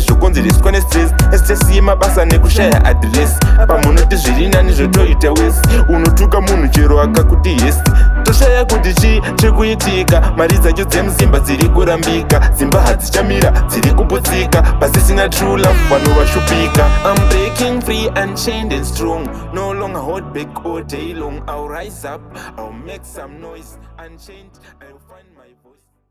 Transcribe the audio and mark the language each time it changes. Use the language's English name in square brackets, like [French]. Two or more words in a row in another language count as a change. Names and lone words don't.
[Shona] Zvokonzereswa nestress. Stress yemabasa nekushaya adress. Pamunoti zviri nani, zvotoita wese. Unotuka munhu chero akakuti yes. Toshaya kuti chi chekuitika. Mari dzacho dzemuzimba dziri kurambika. Dzimba hadzichamira, dziri kuputsika. Pasisina [English] true love, [Shona] vanhu vashupika. [English] I'm breaking free, unchained and strong. No longer hold back all day long. I'll rise up, I'll make some noise. Unchained, I'll find my voice.